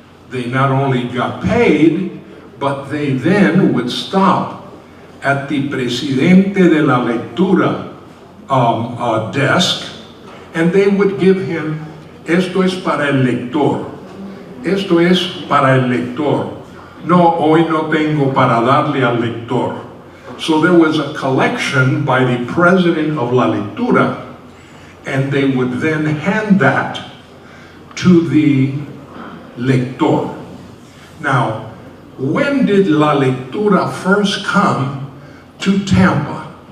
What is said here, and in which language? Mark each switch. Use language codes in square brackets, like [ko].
[en] They not only got paid, but they then would stop at the Presidente de la Lectura desk, and they would give him, [es] esto es para el lector. Esto es para el lector. No, hoy no tengo para darle al lector. [en] So there was a collection by the President of La Lectura, and they would then hand that to the lector. Now, when did La Lectura first come to Tampa?